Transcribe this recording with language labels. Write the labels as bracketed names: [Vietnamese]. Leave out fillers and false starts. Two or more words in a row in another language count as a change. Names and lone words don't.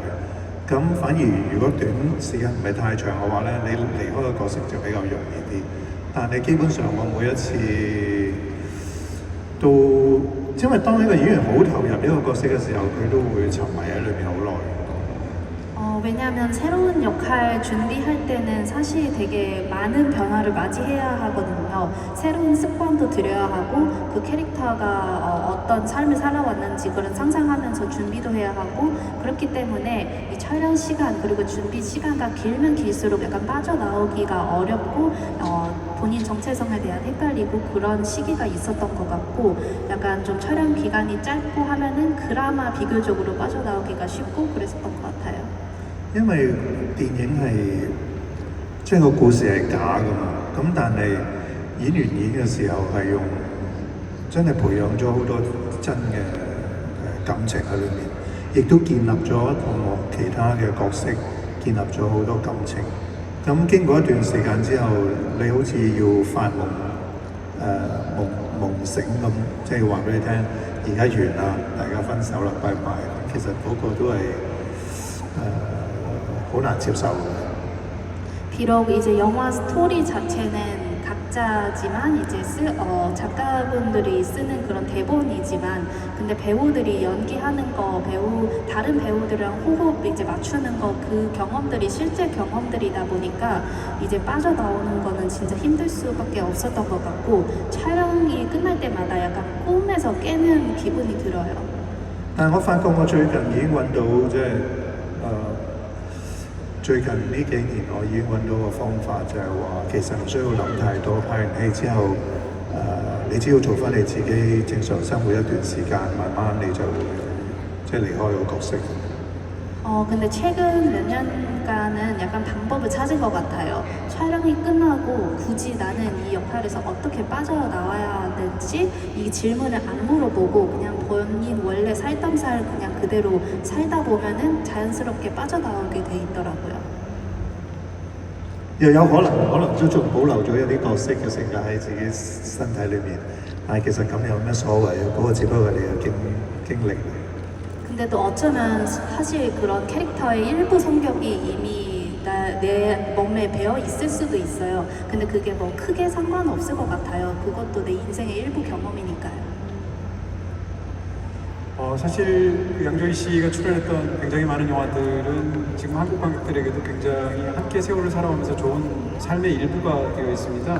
[Cantonese] 咁反而如果短時間唔係太長嘅話咧，你離開個角色就比較容易啲。但係基本上我每一次都，因為當一個演員好投入呢個角色嘅時候，佢都會沉迷喺裏面好耐。 [Korean] 왜냐하면 새로운 역할 준비할 때는 사실 되게 많은 변화를 맞이해야 하거든요. 새로운 습관도 들여야 하고 그 캐릭터가 어떤 삶을 살아왔는지 그런 상상하면서 준비도 해야 하고 그렇기 때문에 이 촬영 시간 그리고 준비 시간가 길면 길수록 약간 빠져나오기가 어렵고 본인 정체성에 대한 헷갈리고 그런 시기가 있었던 것 같고 약간 좀 촬영 기간이 짧고 하면은 그나마 비교적으로 빠져나오기가 쉽고 그랬었던 것 같아요. [Cantonese] 因為電影係即係個故事係假噶嘛，咁但係演員演嘅時候係用真係培養咗好多真嘅感情喺裏面，亦都建立咗同其他嘅角色建立咗好多感情， 咁經過一段時間之後，你好似要發夢夢醒咁，即係話俾你聽，而家完啦，大家分手啦，拜拜。其實嗰個都係好難接受嘅。 [Korean] 비록 이제 영화 스토리 자체는 각자지만 이제 작가분들이 쓰는 그런 대본이지만 근데 배우들이 연기하는 거 다른 배우들이랑 호흡 이제 맞추는 거 그 경험들이 실제 경험들이다 보니까 이제 빠져나오는 거는 진짜 힘들 수밖에 없었던 것 같고 촬영이 끝날 때마다 약간 꿈에서 깨는 기분이 들어요. [Cantonese] 但係我發覺我最近已經揾到最近呢幾年我已經揾到個方法，就係話其實唔需要諗太多。拍完戲之後，你只要做翻你自己正常生活一段時間，慢慢你就會即係離開個角色。 [Korean] 근데 최근 몇 년간은 약간 방법을 찾은 것 같아요. 촬영이 끝나고 굳이 나는 이 역할에서 어떻게 빠져나와야 하는지 이 질문을 안 물어보고 그냥 본인 원래 살던 살 그냥 그대로 살다 보면은 자연스럽게 빠져나오게 돼 있더라고요. [Cantonese] 又有可能都仲保留咗一啲角色嘅性格喺自己身體裏面，但係其實咁有咩所謂啊？嗰個只不過係你嘅經歷。 [Korean] 근데 또 어쩌면 사실 그런 캐릭터의 일부 성격이 이미 내 몸에 배어 있을 수도 있어요. 근데 그게 뭐 크게 상관없을 것 같아요. 그것도 내 인생의 일부 경험이니까요. 사실 그 양조위 씨가 출연했던 굉장히 많은 영화들은 지금 한국 관객들에게도 굉장히 함께 세월을 살아오면서 좋은 삶의 일부가 되어 있습니다.